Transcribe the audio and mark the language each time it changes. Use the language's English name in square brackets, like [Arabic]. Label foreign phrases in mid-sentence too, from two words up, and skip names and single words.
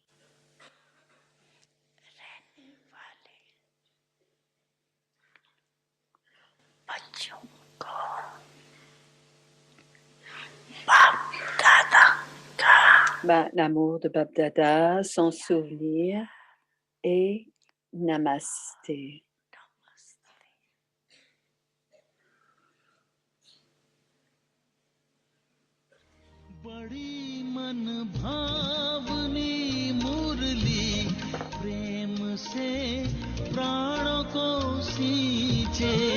[French] l'amour de Bab Dada, son souvenir et Namasté. [Hindi] बड़ी मन भावनी मुरली प्रेम से प्राणों को सींचे